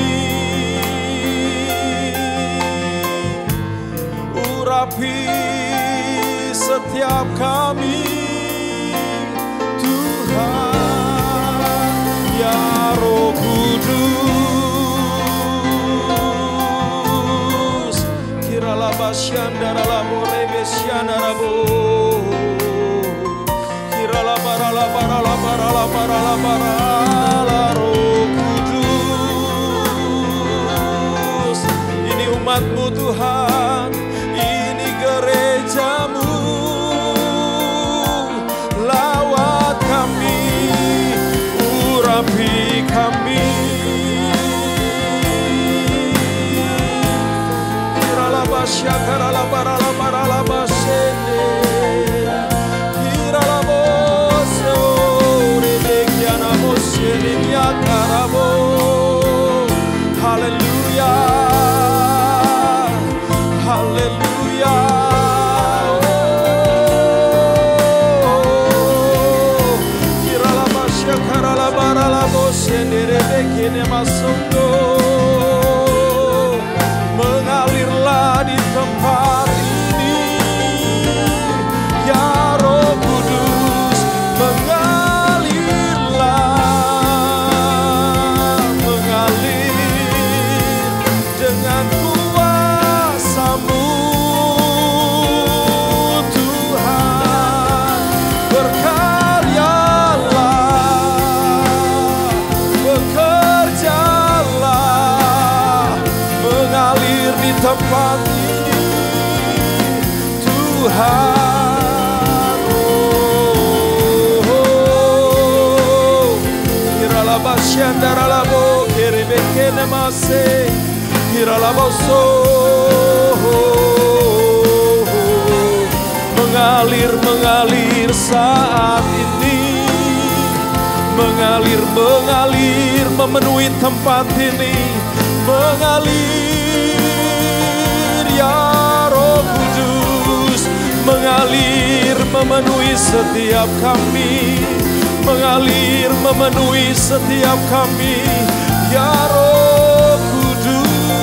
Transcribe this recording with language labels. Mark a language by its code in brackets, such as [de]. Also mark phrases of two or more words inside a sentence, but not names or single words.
[id] Urapi setiap kami Tuhan. Ya Roh Kudus, kiralah basyandara labo rebesyandara bo, kiralah barala barala barala barala barala Roh Kudus. Ini umat-Mu Tuhan, ini gereja-Mu, lawat kami, urapi kami. Kiralah basyakaralah barala barala basyende, kiralah bose rebekiana bose remiakarabo. Haleluya, haleluya. Kiralah basyakaralah barala bose rebekine masundo. Mengalirlah di tempat ini ya Roh Kudus, mengalirlah, mengalir dengan kuasa-Mu Tuhan. Berkaryalah, bekerjalah, mengalir di tempat ini Tuhan. Oh, kiralah basyandara labo kerebekene mase, kiralah boso. Mengalir, mengalir saat ini, mengalir, mengalir, memenuhi tempat ini, mengalir ya Roh Kudus, mengalir, memenuhi setiap kami, mengalir, memenuhi setiap kami ya Roh Kudus.